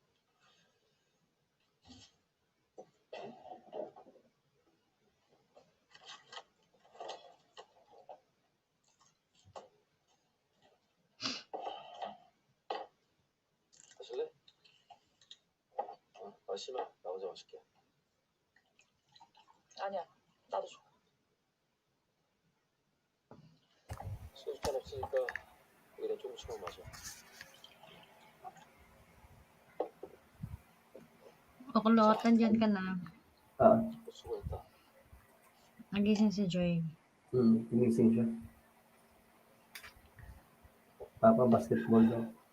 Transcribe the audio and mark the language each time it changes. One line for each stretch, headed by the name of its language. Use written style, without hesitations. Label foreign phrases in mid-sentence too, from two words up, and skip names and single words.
Korean: 마실래? 마시면 나 혼자 마실게. 아니야, 나도 줘. 소주잔 없으니까 여기다 조금씩만 마셔.
Filipino: Pakulootan dyan ka na.
Korean: 수고했다.
Filipino: Nagising si Joy. Ginising siya. Papa, basketball daw.